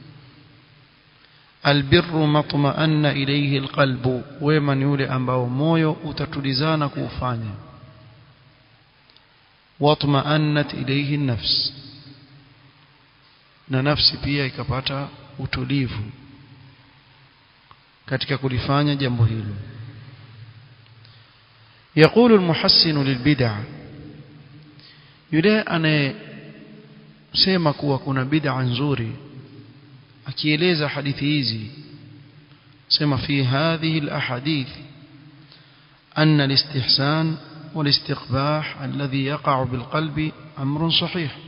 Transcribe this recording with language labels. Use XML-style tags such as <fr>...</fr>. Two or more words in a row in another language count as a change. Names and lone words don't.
<ar>البر ما اطمأن إليه القلب,</ar> <sw>wema ni ule ambao moyo utatulizana kuufanya.</sw> <ar>واطمأنت إليه النفس,</ar> <sw>na nafsi pia ikapata utulivu katika kulifanya jambo hilo.</sw> <ar>يقول المحسن للبدع,</ar> <sw>yule anayesema kuwa kuna bid'a nzuri, akieleza hadithi hizi sema</sw> <ar>في هذه الأحاديث أن الاستحسان والاستقباح الذي يقع بالقلب أمر صحيح.</ar>